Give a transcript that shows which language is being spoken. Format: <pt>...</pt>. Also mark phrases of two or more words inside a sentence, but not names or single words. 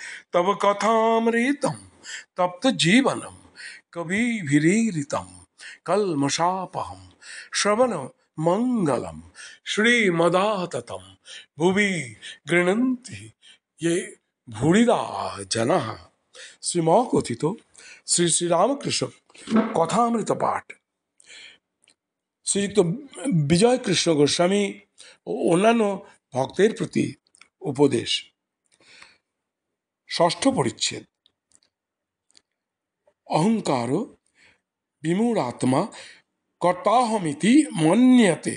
<sa>तव कथामृतम तप्त जीवनम कविभिरीरितम कल्मषापहम श्रवण मंगलम श्रीमदाततम भुवि गृह्णन्ति ये भूरिदा जनः।</sa> <bn>শ্রীমকথিত শ্রী শ্রী রামকৃষ্ণ কথামৃত পাঠ শ্রীযুক্ত বিজয় কৃষ্ণ গোস্বামী ও অন্যান্য ভক্তের প্রতি উপদেশ। ষষ্ঠ পরিচ্ছেদ।</bn> <sa>অহংকার বিমূঢ়াত্মা কর্তাহমিতি মন্যতে।</sa>